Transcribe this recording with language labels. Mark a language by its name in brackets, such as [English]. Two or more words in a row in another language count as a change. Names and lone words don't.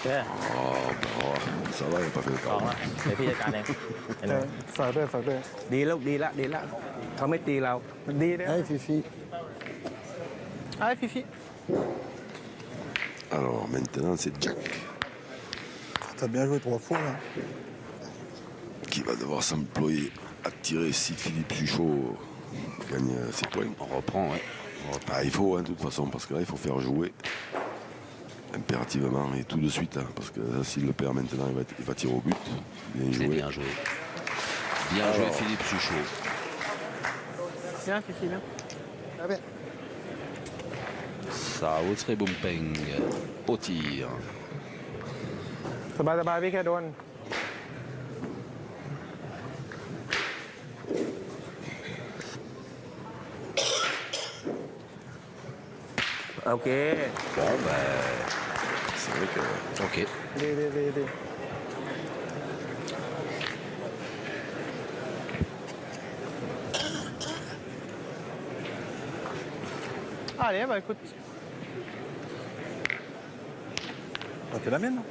[French] Oh, bah, ça va, il n'a pas fait le สอง carton. [Thai] ละเดี๋ยวพี่จัดการเองเห็นไหม ฝากด้วยฝากด้วย ดีแล้วดีละดีละเขาไม่ตีเรา ดีเลย [French] Allez, Fifi. [Thai] ไอ้ฟิฟิ [French] Alors maintenant, c'est Jack T'as bien joué 3 fois là. qui va devoir s'employer à tirer si Philippe Suchot gagne ses points. On reprend, ouais. Ah, il faut, hein, de toute façon, parce que là, il faut faire jouer. impérativement et tout de suite, hein, parce que s'il le perd maintenant, il va tirer au but. Bien C'est joué. bien joué. Bien joué Philippe Suchot. Bien, Fifi, bien. Ah bien. Sao Bumpeng au tir. [Thai] สบายๆพี่แค่โดน โอเค [French] Bon ben, C'est vrai que ok. ดี Allez, bah écoute. Ah, t'es la mienne.